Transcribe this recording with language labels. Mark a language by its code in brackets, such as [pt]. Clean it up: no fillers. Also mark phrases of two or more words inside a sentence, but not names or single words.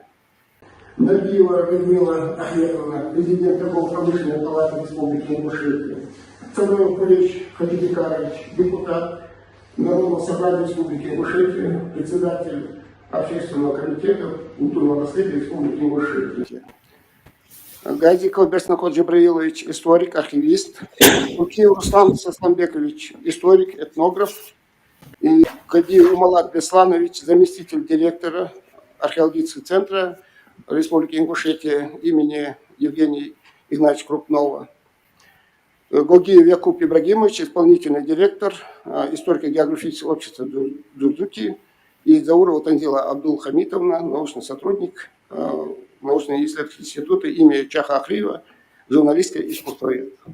[ru] Набиева Людмила Ахметовна, президент Торгово-промышленной палаты Республики Ингушетия. Царев Кулич Хатибекарович, депутат Народного собрания Республики Ингушетия, председатель Общественного комитета культурного наследия Республики Ингушетия. Газиков Берснакот Джабраилович, историк, архивист. Лукиев Руслан Сасламбекович, историк, этнограф. И Кадиев Умалат Бесланович, заместитель директора археологического центра Республики Ингушетия имени Евгения Игнатьевича Крупнова. Гогиев Якуб Ибрагимович, исполнительный директор историко-географического общества Дурдуки. И Заурова Танзила Абдул-Хамитовна, научный сотрудник научно-исследовательского института имени Чаха Ахриева, журналистское искусствовед.